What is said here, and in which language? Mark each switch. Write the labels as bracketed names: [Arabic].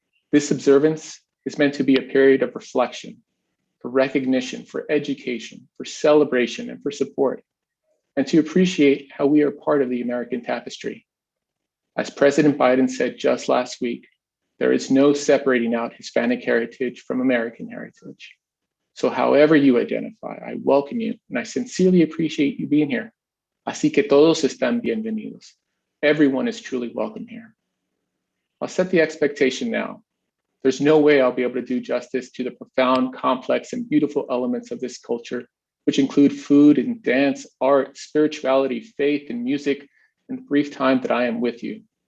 [English] This observance is meant to be a period of reflection, for recognition, for education, for celebration, and for support, and to appreciate how we are part of the American tapestry. As President Biden said just last week, there is no separating out Hispanic heritage from American heritage. So however you identify, I welcome you, and I sincerely appreciate you being here. [Spanish] Así que todos están bienvenidos. [English] Everyone is truly welcome here. I'll set the expectation now. There's no way I'll be able to do justice to the profound, complex, and beautiful elements of this culture, which include food and dance, art, spirituality, faith, and music in the brief time that I am with you.